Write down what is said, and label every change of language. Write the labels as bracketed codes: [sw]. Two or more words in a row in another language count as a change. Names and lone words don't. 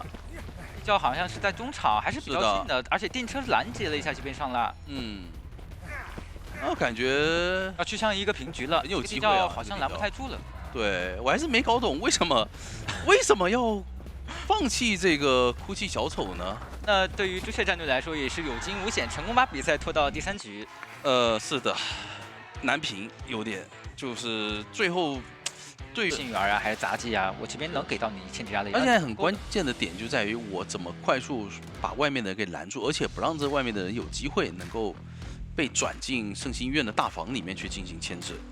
[zh] 地窖好像是在中場，還是比較近的，而且電車攔截了一下這邊上蠟。那感覺要趋向一個平局了，很有機会啊，好像攔不太住了。对，我還是沒搞懂為什麼要放棄這個哭泣小丑呢？那對於朱雀戰隊來說也是有驚無險，成功把比賽拖到第3局。是的，難評有點，就是最後对，幸运兒啊，還是雜技啊，我這邊能給到你1000加的。而且很關鍵的點就在於我怎麼快速把外面的人給攔住，而且不讓這外面的人有機會能夠被轉進聖心院的大房裡面去進行牽制。